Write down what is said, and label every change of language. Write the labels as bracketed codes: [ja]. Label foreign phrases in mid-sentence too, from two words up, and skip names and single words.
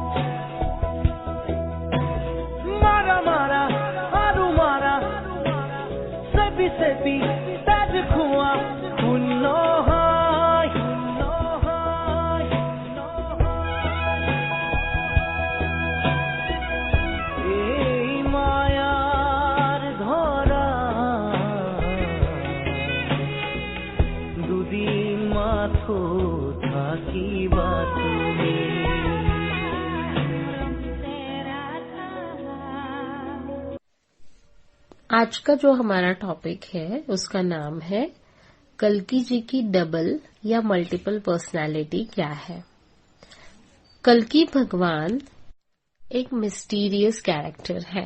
[as] মাৰা মাৰা আৰু মাৰা চেপি চেপি তাক খোৱা শূন্য হয় শূন্য হয় শূন্য হয় এই মায়াৰ ধৰা দুদিন মাথো থাকিবা তুমি [hi] आज का जो हमारा टॉपिक है उसका नाम है कल्कि जी की डबल या [en] multiple personality [hi] क्या है। कल्कि भगवान एक [en] mysterious character [hi] है।